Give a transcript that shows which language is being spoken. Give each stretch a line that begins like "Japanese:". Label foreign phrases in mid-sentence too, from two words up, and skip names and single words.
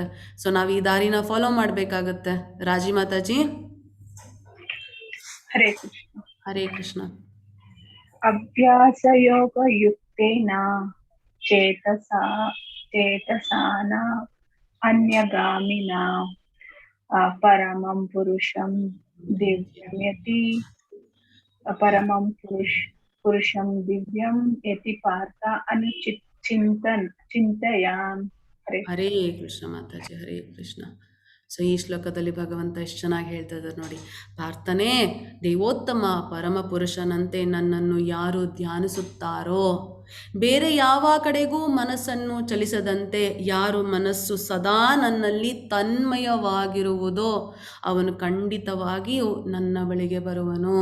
Kannada: ಸೊ ನಾವು ಈ ದಾರಿನ ಫಾಲೋ ಮಾಡಬೇಕಾಗತ್ತೆ. ರಾಜಿ ಮಾತಾಜಿ. ಹರೇ ಕೃಷ್ಣ. ಹರೇ ಕೃಷ್ಣ.
Sanskrit: ಅಭ್ಯಾಸ ಯೋಗ ಯುಕ್ತೇನ ಚೇತಸಾನ ಅನ್ಯಗಾಮಿನ ಪರಮಂ ಪುರುಷಂ ದಿವ್ಯಂ ಯತಿ ಪಾರ್ಥ ಚಿಂತಯಾಮ್.
Kannada: ಹರೇ ಕೃಷ್ಣ ಮಾತಾಜಿ. ಹರೇ ಕೃಷ್ಣ. ಸೊ ಈ ಶ್ಲೋಕದಲ್ಲಿ ಭಗವಂತ ಎಷ್ಟು ಚೆನ್ನಾಗಿ ಹೇಳ್ತಾ ಇದ್ದಾರೆ ನೋಡಿ. ಪಾರ್ಥನೇ, ದೇವೋತ್ತಮ ಪರಮ ಪುರುಷನಂತೆ ನನ್ನನ್ನು ಯಾರು ಧ್ಯಾನಿಸುತ್ತಾರೋ, ಬೇರೆ ಯಾವ ಕಡೆಗೂ ಮನಸ್ಸನ್ನು ಚಲಿಸದಂತೆ ಯಾರು ಮನಸ್ಸು ಸದಾ ನನ್ನಲ್ಲಿ ತನ್ಮಯವಾಗಿರುವುದೋ ಅವನು ಖಂಡಿತವಾಗಿಯೂ ನನ್ನ ಬಳಿಗೆ ಬರುವನು.